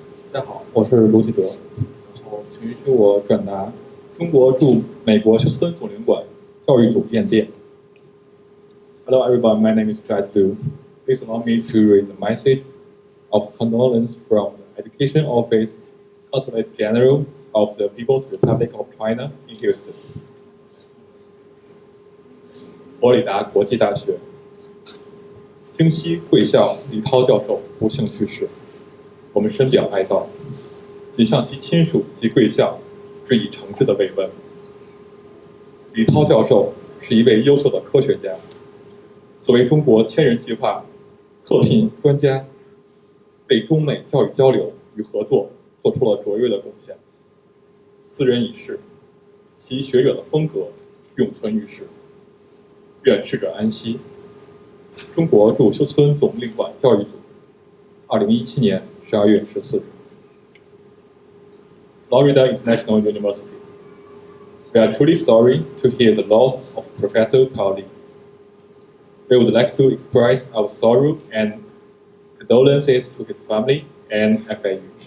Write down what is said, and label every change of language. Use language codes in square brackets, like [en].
[zh] 大家好，我是卢启德，然后请允许我转达中国驻美国休斯敦总领馆教育组唁电。 [en] Hello everyone, my name is Jai Lu. Please allow me to raise a message of condolence from the Education Office, Consulate General of the People's Republic of China in Houston. [zh] 佛里达国际大学京西贵校李涛教授不幸去世。我们深表哀悼，仅向其亲属及贵校致以诚挚的慰问。李涛教授是一位优秀的科学家，作为中国千人计划特聘专家，为中美教育交流与合作做出了卓越的贡献。斯人已逝，其学者的风格永存于世。愿逝者安息。中国驻休斯敦总领馆教育组，2017年12月14日。 [en] Florida International University. We are truly sorry to hear the loss of Professor Tao Li. We would like to express our sorrow and condolences to his family and FIU.